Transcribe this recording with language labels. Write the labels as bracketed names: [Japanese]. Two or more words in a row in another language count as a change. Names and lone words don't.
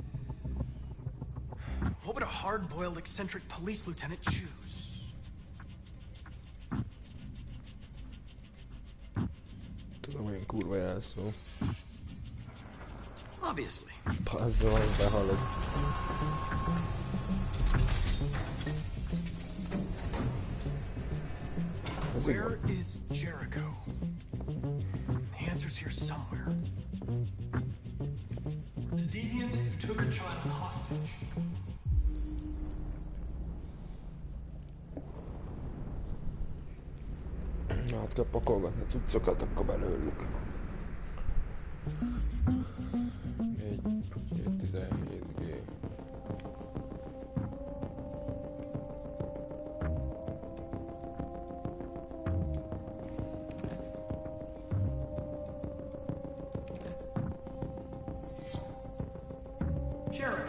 [English] What would a hard-boiled, eccentric police lieutenant choose? [Hungarian] Tudom, olyan kurva jelszó. [English] Obviously. Pazzol, behalod. Where is Jericho? The answer's here somewhere. The deviant who took a child hostage. [Hungarian] Na, hát kell pakolgatni a cuccokat, akkor belőlük. [English] 17G. Jericho.